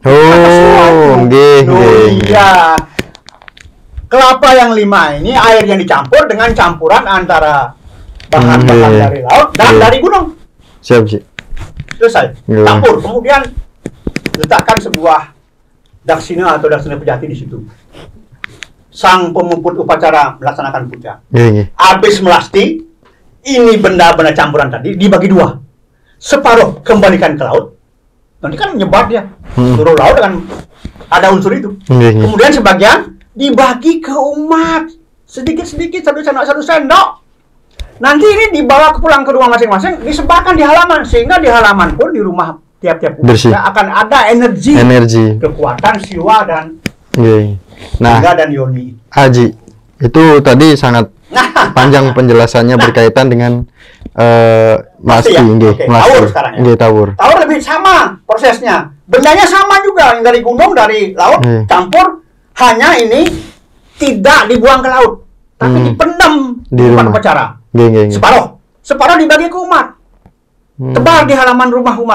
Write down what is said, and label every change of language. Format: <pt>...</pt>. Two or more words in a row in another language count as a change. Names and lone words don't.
<id>Iya. Kelapa yang 5 ini air yang dicampur dengan campuran antara bahan-bahan dari laut dan dari gunung. Siap, Ji. Selesai. Campur, kemudian letakkan sebuah daksina atau daksina pejati di situ. Sang pemumput upacara melaksanakan puja. Habis melasti, ini benda-benda campuran tadi dibagi 2. Separuh kembalikan ke laut. Nanti kan nyebar dia. Seluruh laut dengan ada unsur itu. Kemudian sebagian dibagi ke umat. Sedikit-sedikit, satu sendok. Nanti ini dibawa pulang ke rumah masing-masing, disebarkan di halaman. Sehingga di halaman pun, di rumah tiap-tiap umat akan ada energi. Kekuatan siwa dan Naga dan Yoni. Haji, itu tadi sangat panjang penjelasannya berkaitan dengan melasti. Tawur sekarang ya. Tawur lebih sama prosesnya. Bendanya sama juga, yang dari gunung, dari laut, campur. Hanya ini tidak dibuang ke laut, tapi dipendam di tempat upacara. Separuh dibagi ke umat. Tebar di halaman rumah umat.</id>